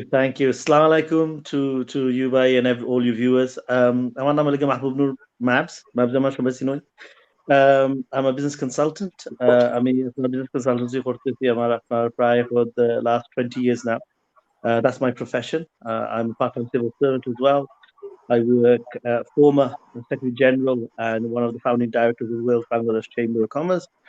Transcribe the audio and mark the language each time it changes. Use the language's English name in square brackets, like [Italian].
[English] Assalamu alaikum to you, Bhai, and all you viewers. [Bangla] আমার নাম হলো মাহবুব নূর মাবস আমার সবাই চিনেন। [English] I'm a business consultant. [Bangla] আমি business consultancy করতেছি আমার প্রায় [English] for the last 20 years now. That's my profession. I'm a part-time civil servant as well. I work former Secretary General and one of the founding directors of the World Bangladesh Chamber of Commerce.